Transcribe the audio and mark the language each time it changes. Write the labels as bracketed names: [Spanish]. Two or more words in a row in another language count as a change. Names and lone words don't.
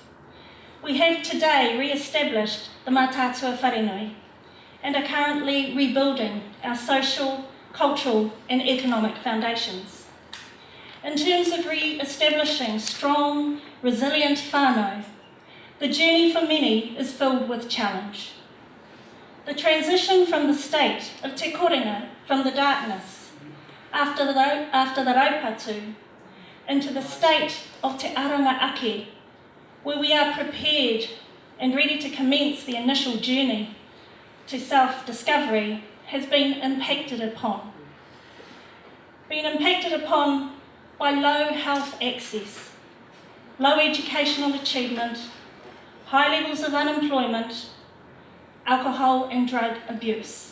[English] We have today re-established the Mātātua Wharenui and are currently rebuilding our social, cultural and economic foundations. In terms of re-establishing strong, resilient whānau, the journey for many is filled with challenge. The transition from the state of [Māori] te korenga, [English] from the darkness, after the raupatu, into the state of [Māori] te aranga ake, [English] where we are prepared and ready to commence the initial journey to self-discovery, has been impacted upon by low health access, low educational achievement, high levels of unemployment, alcohol and drug abuse.